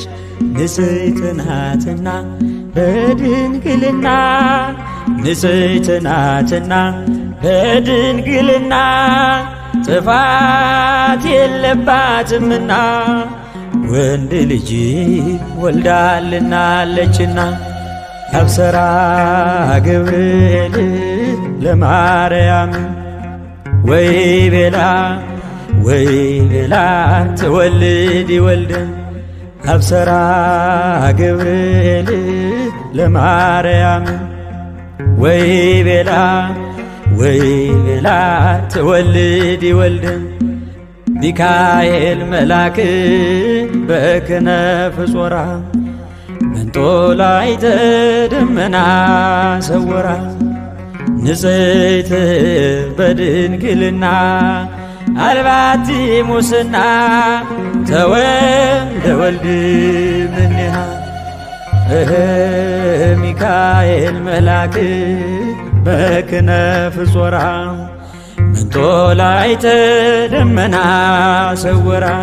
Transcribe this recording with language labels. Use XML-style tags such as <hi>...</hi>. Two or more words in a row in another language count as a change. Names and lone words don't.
<am>ንጽሕት ናትና በድንግልና ንጽሕት ናትና በድንግልና ጥፋት የለባትምና ወንድ ልጅ</am> <gez>ወልዳልናለችና። አብሰራ ገብርኤል ለማርያም ወይ ቤላ ትወልድ ወልደ። አብሰራ ገብርኤል ለማርያም ወይ ቤላ ትወልድ ወልደ። ሚካኤል መልአክ በክነፍ ጾራ መንጦላዕተ ደመና ሰወራ። ንጽሕት በድንግልና አልባቲ ሙስና ተወልደ ወልድ እምኔሃ። ሚካኤል መልአክ በክነፍ ጾራ መንጦላዕተ ደመና ሰወራ።</gez>